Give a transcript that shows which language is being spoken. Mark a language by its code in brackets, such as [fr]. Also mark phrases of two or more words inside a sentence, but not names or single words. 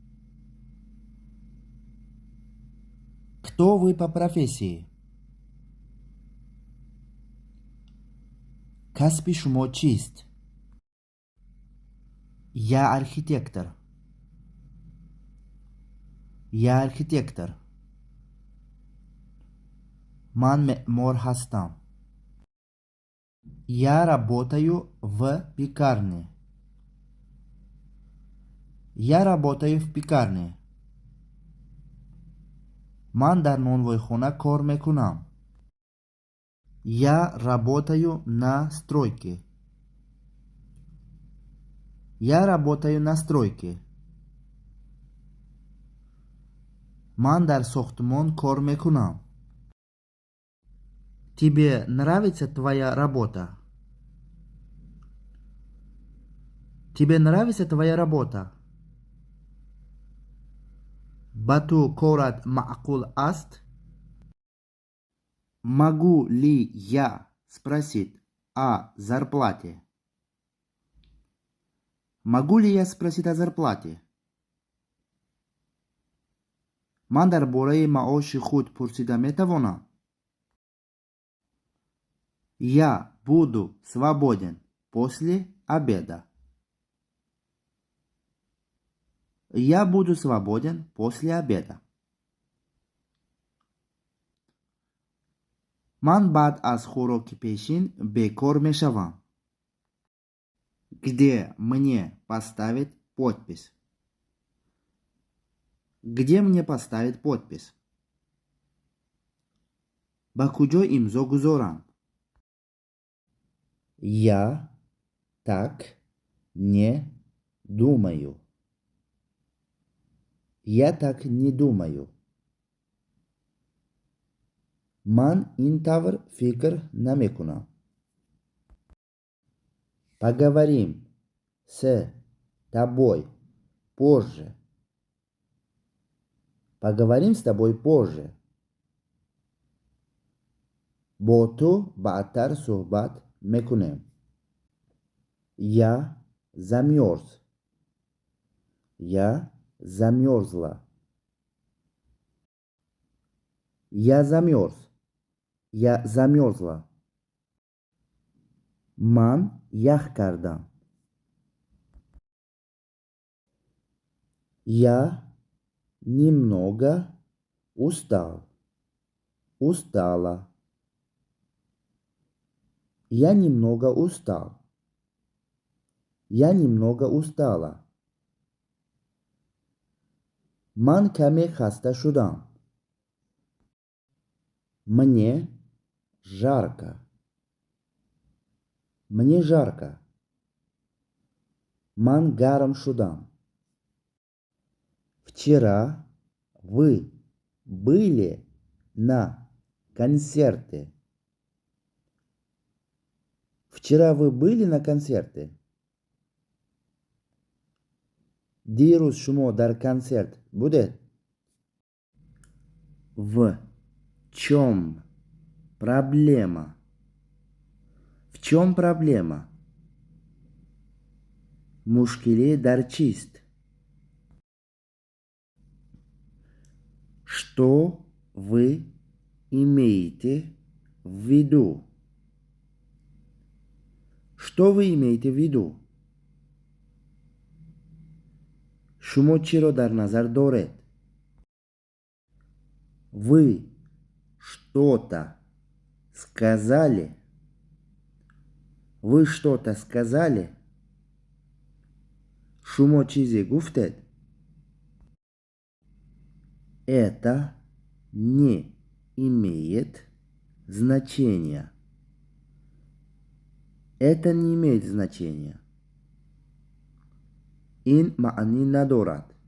[ru] Кто вы по профессии? [tg] Касби шумо чист? [ru] Я архитектор. Я архитектор. [tg] Ман меъмор ҳастам. [ru] Я работаю в пекарне. Я работаю в пекарне. [tg] Ман дар нонвойхона кор мекунам. [ru] Я работаю на стройке. Я работаю на стройке. [tg] Ман дар сохтмон кор мекунам. [ru] Тебе нравится твоя работа? Тебе нравится твоя работа? [tg] Ба ту корат маъқул аст? [ru] Могу ли я спросить о зарплате? Могу ли я спросить о зарплате? [tg] Ман дар бораи маоши худ пурсида метавонам? [ru] Я буду свободен после обеда. Я буду свободен после обеда. [tg] Ман баъд аз хӯроки пешин бекор мешавам. [ru] Где мне поставить подпись? Где мне поставить подпись? [tg] Ба куҷо имзо гузорам? [ru] Я так не думаю. Я так не думаю. [tg] Ман ин тавр фикр намекунам. [ru] Поговорим с тобой позже. Поговорим с тобой позже. [tg] Бо ту баъдтар суҳбат мекунем. [ru] Я замерз. Я замерзла. Я замерз. Я замерзла. [tg] Ман ях кардам. [ru] Я немного устал. Устала. Я немного устал. Я немного устала. [tg] Ман каме хаста шудам. [ru] Мне жарко. Мне жарко. [tg] Ман гарам шудам. [ru] Вчера вы были на концерте. Вчера вы были на концерте. [tg] Дирус шумо дар концерт будет? [ru] В чем проблема? В чем проблема? [tg] Мушкиле дар чист. [ru] Что вы имеете в виду? Что вы имеете в виду? [tg] Шумо чиро дар назар доред? [ru] Вы что-то сказали? Вы что-то сказали? [tg] Шумо чизе гуфтед? [ru] Это не имеет значения. Это не имеет значения. [tg] Ин маани надорад.